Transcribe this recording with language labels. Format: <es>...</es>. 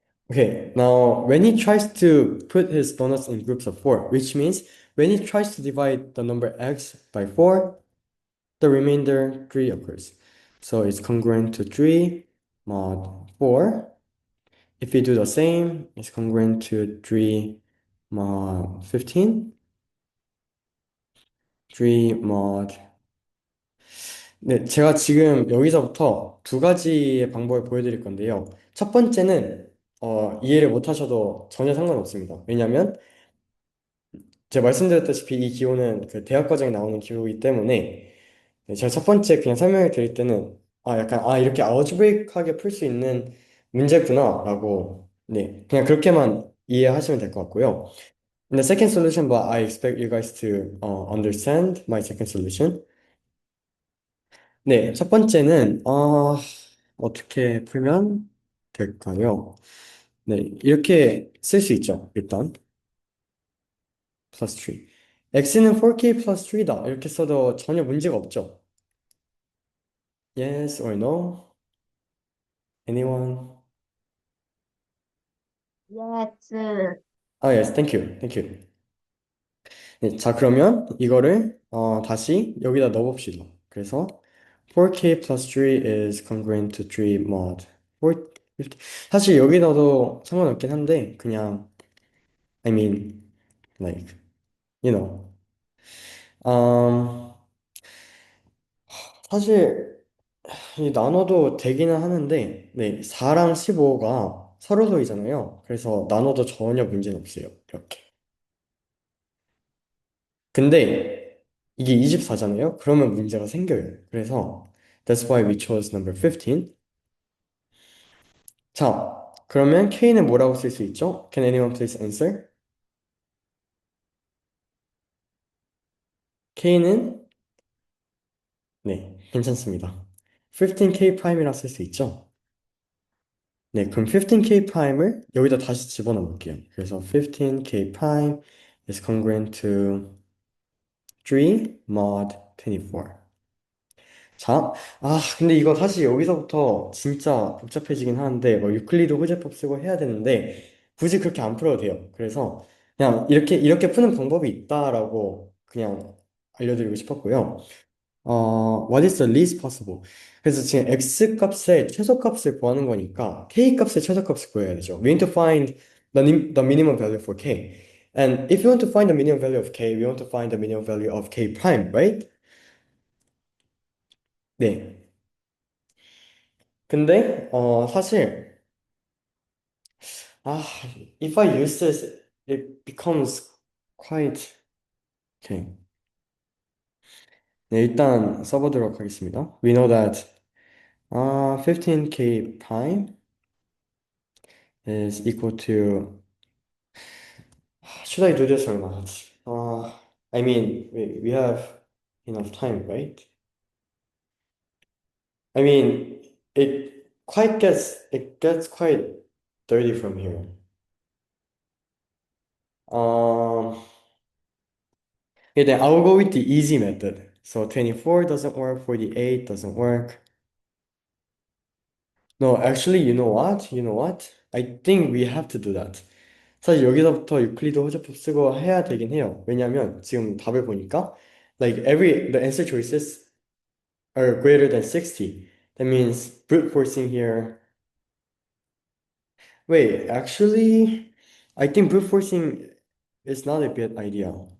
<en>Okay, now when he tries to put his donuts in groups of four, which means when he tries to divide the number x by four, the remainder 3 occurs. So it's congruent to 3 mod 4. If we do the same, it's congruent to 3 mod 15, 3 mod.</en> <ko>네, 제가 지금 여기서부터 두 가지의 방법을 보여드릴 건데요. 첫 번째는 이해를 못 하셔도 전혀 상관없습니다. 왜냐하면 제가 말씀드렸다시피 이 기호는 그 대학 과정에 나오는 기호이기 때문에 네, 제가 첫 번째 그냥 설명을 드릴 때는 이렇게 알gebraic하게 풀 수 있는 문제구나라고 네, 그냥 그렇게만 이해하시면 될 것 같고요.</ko> <en>In the second solution, but I expect you guys to understand my second solution.</en> <ko>네, 첫 번째는 어떻게 풀면 될까요? 네, 이렇게 쓸 수 있죠. 일단 plus 3. x는 4k plus 3다. 이렇게 써도 전혀 문제가 없죠.</ko> <en>Yes or no? Anyone? Yes. Yes, thank you. Thank you.</en> <ko>네, 자, 그러면 이거를 다시 여기다 넣어봅시다. 그래서</ko> <en>4k plus 3 is congruent to 3 mod 4, 50.</en> <ko>사실 여기 넣어도 상관없긴 한데 그냥</ko> <en>I mean like you know</en> <ko>음, 사실 이 나눠도 되기는 하는데 네, 4랑 15가 서로소이잖아요. 그래서 나눠도 전혀 문제는 없어요. 이렇게. 근데 이게 24잖아요? 그러면 문제가 생겨요. 그래서</ko> <en>that's why we chose number 15.</en> <ko>자, 그러면 K는 뭐라고 쓸 수 있죠?</ko> <en>Can anyone please answer?</en> <ko>K는 네, 괜찮습니다. 15K 프라임이라 쓸 수 있죠? 네, 그럼 15K 프라임을 여기다 다시 집어넣어 볼게요. 그래서</ko> <en>15K prime is congruent to 3 mod 24.</en> <ko>자, 근데 이거 사실 여기서부터 진짜 복잡해지긴 하는데, 뭐, 유클리드 호재법 쓰고 해야 되는데, 굳이 그렇게 안 풀어도 돼요. 그래서, 그냥 이렇게 푸는 방법이 있다라고 그냥 알려드리고 싶었고요.</ko> <en>What is the least possible?</en> <ko>그래서 지금 x 값의 최소값을 구하는 거니까, k 값의 최소값을 구해야 되죠.</ko> <en>We need to find the minimum value for k. And if you want to find the minimum value of k, we want to find the minimum value of k prime, right?</en> <ko>네. 근데 사실 아,</ko> <en>if I use this, it becomes quite okay.</en> <ko>네, 일단 써보도록 하겠습니다.</ko> <en>We know that 15k prime is equal to should I do this or not? I mean, we have enough time, right? I mean, it gets quite dirty from here. Um, yeah, then I'll go with the easy method. So 24 doesn't work, 48 doesn't work. No, actually, you know what? You know what? I think we have to do that.</en> <ko>사실 여기서부터 유클리드 호접법 쓰고 해야 되긴 해요. 왜냐면 지금 답을 보니까</ko> <en>the answer choices are greater than 60. That means brute forcing here. Wait, actually, I think brute forcing is not a good idea.</en>